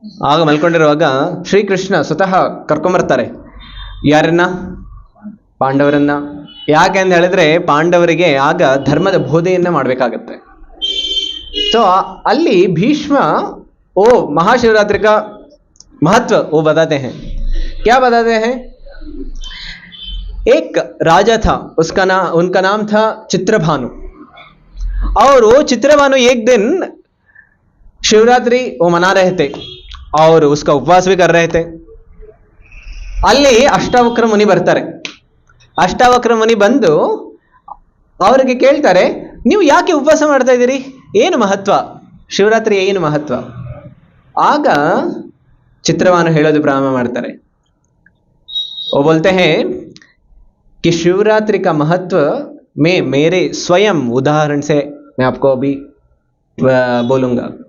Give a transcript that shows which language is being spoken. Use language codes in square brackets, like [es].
[kn] ಆಗ ಮಲ್ಕೊಂಡಿರುವಾಗ ಶ್ರೀಕೃಷ್ಣ ಸ್ವತಃ ಕರ್ಕೊಂಬರ್ತಾರೆ. ಯಾರನ್ನ? ಪಾಂಡವರನ್ನ. ಯಾಕೆ ಅಂತ ಹೇಳಿದ್ರೆ ಪಾಂಡವರಿಗೆ ಆಗ ಧರ್ಮದ ಬೋಧೆಯನ್ನ ಮಾಡಬೇಕಾಗತ್ತೆ. ಸೊ ಅಲ್ಲಿ [hi] ಭೀಷ್ಮ ओ महाशिवरात्रि का महत्व वो बताते हैं. क्या बताते हैं? एक राजा था, उनका नाम था चित्रभानु, और वो चित्रभानु एक दिन शिवरात्रि वो मना रहे थे और उसका उपवास भी कर रहे थे. [kn] ಅಲ್ಲಿ ಅಷ್ಟಾವಕ್ರ ಮುನಿ ಬರ್ತಾರೆ. ಅಷ್ಟಾವಕ್ರ ಮುನಿ ಬಂದು ಅವರಿಗೆ ಕೇಳ್ತಾರೆ, ನೀವು ಯಾಕೆ ಉಪವಾಸ ಮಾಡ್ತಾ ಇದ್ದೀರಿ, ಏನು ಮಹತ್ವ, ಶಿವರಾತ್ರಿ ಏನು ಮಹತ್ವ? ಆಗ ಚಿತ್ರವಾನು ಹೇಳೋದು ಪ್ರಾರಂಭ ಮಾಡ್ತಾರೆ. [hi] वो बोलते हैं कि शिवरात्रि का महत्व मैं मेरे स्वयं उदाहरण से मैं आपको अभी बोलूँगा.